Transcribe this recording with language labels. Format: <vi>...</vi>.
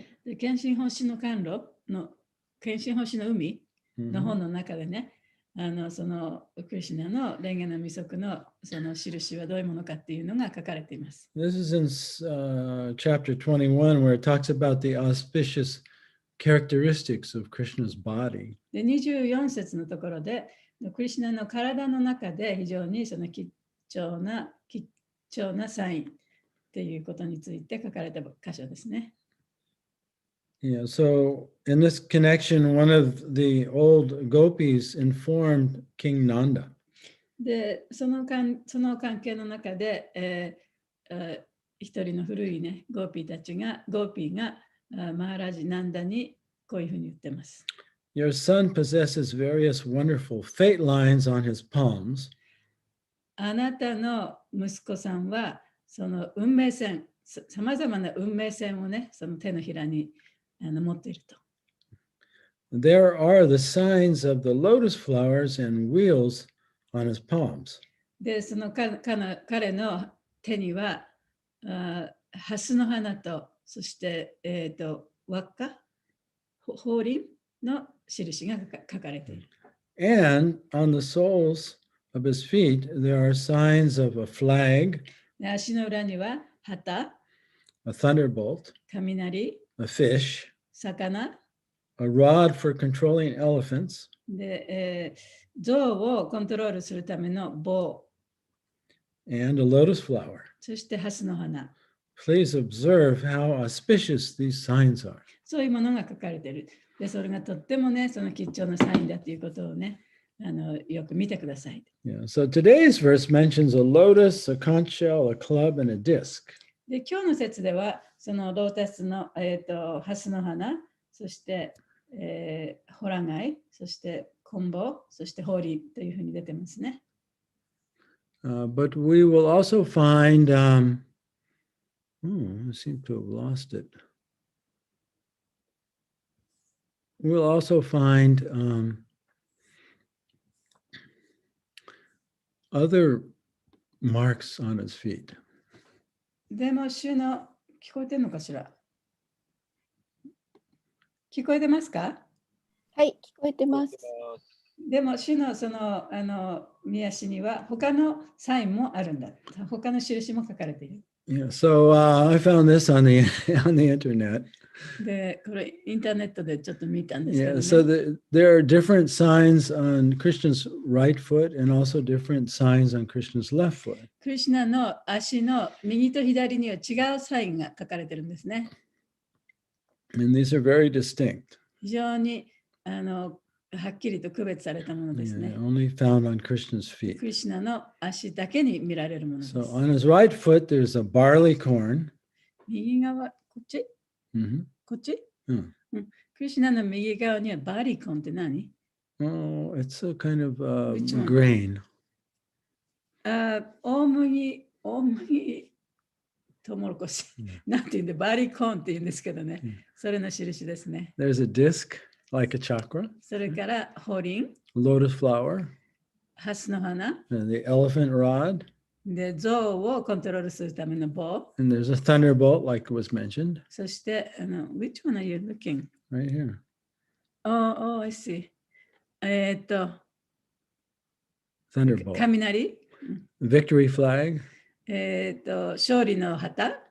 <ja>で、献身奉仕の甘露の献身奉仕の海の Mhm. 本の中でね、そのクリシュナの蓮華の未足のその印はどういうものかっていうのが書かれています。</ja> <en>This is in chapter 21, where it talks about the auspicious characteristics of Krishna's body.</en> <ja>で、24節のところで、クリシュナの体の中で非常にその貴重なサインっていうことについて書かれた箇所ですね。</ja> <en>Yeah, so in this connection, one of the old gopis informed King Nanda</en> <ja>で、その関係の中で、一人の古いね、ゴーピーがマハラジナンダにこういうふうに言ってます。</ja> <en>Your son possesses various wonderful fate lines on his palms,</en> <ja>あなたの息子さんはその運命線、さまざまな運命線をね、その手のひらに持っていると。</ja> <en>there are the signs of the lotus flowers and wheels on his palms.</en> <ja>で、その彼の手にはハスの花と、そして輪っか、法輪の印が書かれている。</ja> <en>And on the soles of his feet, there are signs of a flag,</en> <ja>で、足の裏には旗、</ja> <en>a thunderbolt,</en> <ja>雷、</ja> <en>a fish,</en> <ja>魚</ja> <en>a rod for controlling elephants,</en> <ja>で、象をコントロールするための棒、</ja> <en>and a lotus flower.</en> <ja>そしてハスの花。</ja> <en>Please observe how auspicious these signs are.</en> <ja>そういうものが書かれている。で、それがとってもね、その貴重なサインだということをね、よく見てください。</ja> <en>Yeah. So today's verse mentions a lotus, a conch shell, a club, and a disc.</en> <ja>で、今日の説では、そのロータスの、ハスの花、そして、ホラ貝、そしてコンボ、そしてホーリーというふうに出てますね。</ja> <en>But we will also find, I seem to have lost it. We'll also find other marks on his feet.</en> <ja>でも、主の、聞こえてるのかしら？聞こえてますか？はい、聞こえてます。でも、主のその見足には他のサインもあるんだ。他の印も書かれている。</ja> <en>Yeah, so I found this on the internet.</en> <ja>で、これインターネットでちょっと見たんですけど、</ja> <en>Yeah,</en> <ja>ね。</ja> <en>so there are different signs on Krishna's right foot and also different signs on Krishna's left foot.</en> <ja>クリシュナの足の右と左には違うサインが書かれてるんですね。</ja> <en>And these are very distinct.</en> <ja>非常にはっきりと区別されたものです</ja> <en>Yeah,</en> <ja>ね。</ja> <en>only found on Krishna's feet.</en> <ja>クリシュナの足だけに見られるものです。</ja> <en>So on his right foot, there's a barley corn.</en> <ja>右側、こっち Mhm. こっち、うんクリシュナの右側にはバリコンって何？</ja> <en>Oh, it's a kind of Which one? grain.</en> <ja>大麦、トウモロコシ。なんていうんで、バリコンって言うんですけどね。それの印ですね。</ja> <en>There's a disc, like a chakra,</en> <ja>それから、ホリン、</ja> <en>lotus flower,</en> <ja>ハスの花、</ja> <en>and the elephant rod.</en> <ja>で、象をコントロールするための棒。</ja> <en>And there's a thunderbolt, like was mentioned, そして、which one are you looking? right here. Oh, I see. thunderbolt,</en> <ja>雷、</ja> <en>victory flag,</en> <ja>勝利の旗、</ja>